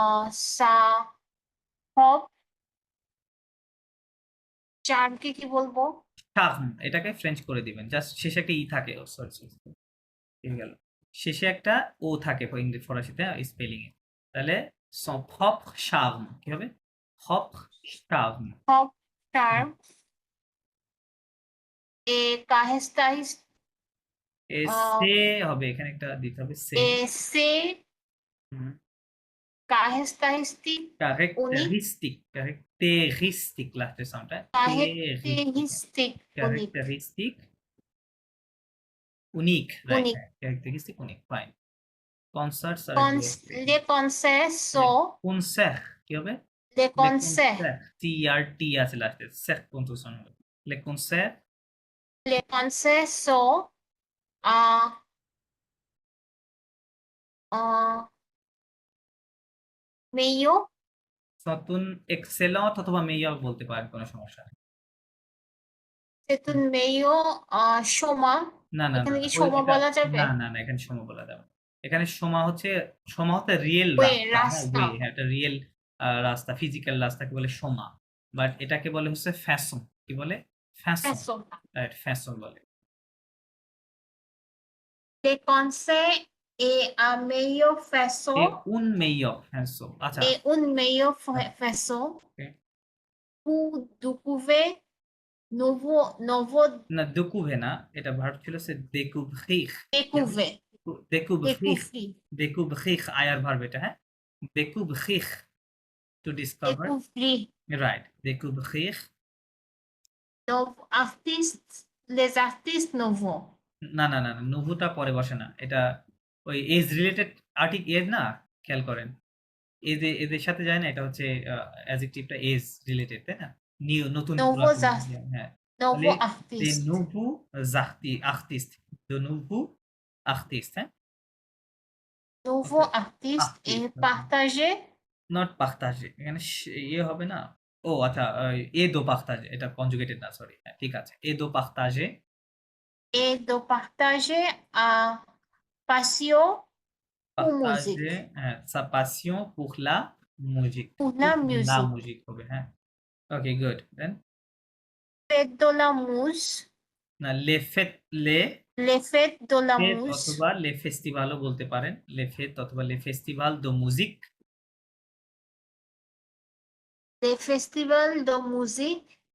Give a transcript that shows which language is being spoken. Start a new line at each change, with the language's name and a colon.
French: sa propre charm
Bangla: কে কি বলবো? charme, এটাকে ফ্রেঞ্চ করে দিবেন, জাস্ট শেষে একটা ই থাকে, ও সরি হয়ে গেল, শেষে একটা ও থাকে ইংরেজি ফরাসিতে স্পেলিং এ, তাহলে
French: son propre charme
Bangla: কি হবে, propre charme,
French: Propre charm et caractéristique
Bangla: এ সে হবে, এখানে একটা দিতে হবে সে,
French: et ses caractéristiques uniques,
Bangla: characteristic লাস্টের সাউন্ডটা,
French: caractéristiques uniques,
Bangla: characteristic উনিক, right,
French: uniques.
Bangla: হ্যাঁ ক্যারেক্টারিস্টিক উনিক, ফাইন। কনসার্টস আর
French: Les concerts sont
Bangla: কনসার্ট কি হবে,
French: les
Bangla: লে
French: concerts.
Bangla: কনসার্ট টি আর টি আছে লাস্টে, স্যার কনসোনেন্ট হবে, লে concert
French: Les concerts sont en meilleur.
Bangla: সতুন excellent অথবা মেইয়র বলতে পারেন, কোনো সমস্যা নেই।
French: C'est une meilleure সমা।
Bangla: না না না এখানে না, কি ওই সমা এটা বলা যাবে? না না না, এখানে সময় বলা যাবে না। এখানে সমা হচ্ছে, সমা হচ্ছে রিয়েল
English: way
Bangla: রাস্তা, হ্যাঁ রাস্তা। ওয়ে, হ্যাঁ এটা রিয়েল রাস্তা, ফিজিক্যাল রাস্তাকে বলে সমা, বাট এটাকে বলে হচ্ছে ফ্যাশন, কি বলে, ফ্যাশন,
French: Façon.
Bangla: রাইট ফ্যাশন বলে।
French: Les concerts est un meilleur
Bangla: এ
French: façon
Bangla: উন মেইয়র ফ্যাশন, আচ্ছা
French: et une meilleure
Bangla: হ্যাঁ,
French: façon
English: okay.
French: pour découvrir nouveau
Bangla: না দুকুভে না, এটা ভার্ব ছিল সে découvrir, কি হবে?
French: découvrir, découvrir, découvrir,
Bangla: découvrir আয়ার ভার্ব এটা, হ্যাঁ découvrir
English: to discover,
French: découvrir right, découvrir, nouveaux artistes, les artistes nouveaux.
Bangla: না না না না, নুভুটা পরে বসে না, এটা ওই এজ রিলেটেড আর্টিক এজ না, খেয়াল করেন এদের এদের সাথে যায় না, এটা হচ্ছে অ্যাডজেক্টিভটা এজ রিলেটেড, তাই না, নিউ নতুন
French: Nouveaux,
Bangla: পুরাতন, হ্যাঁ তাহলে
French: nouveaux de artistes. nouveaux artistes, de nouveaux artistes, hein? Nouveaux
English: Okay.
French: artistes et Artistes, partager
Bangla: not partager, এখানে ইয়ে হবে না, ও আচ্ছা এ দো partager, এটা কনজুগেটেড না, সরি, হ্যাঁ ঠিক আছে, এ দো partager,
French: et de partager un passion pour musique, partager sa passion pour la musique, pour pour la la musique.
Bangla: musique হবে, হ্যাঁ ওকে গুড, দেন
French: Fête de la mousse,
Bangla: না লে ফেট, লে
French: les fêtes de la
Bangla: faith
French: mousse,
Bangla: অথবা লে ফেস্টিভালও বলতে পারেন, লে ফেত অথবা লে ফেস্টিভাল দো মুজিক,
French: les festivals de musique,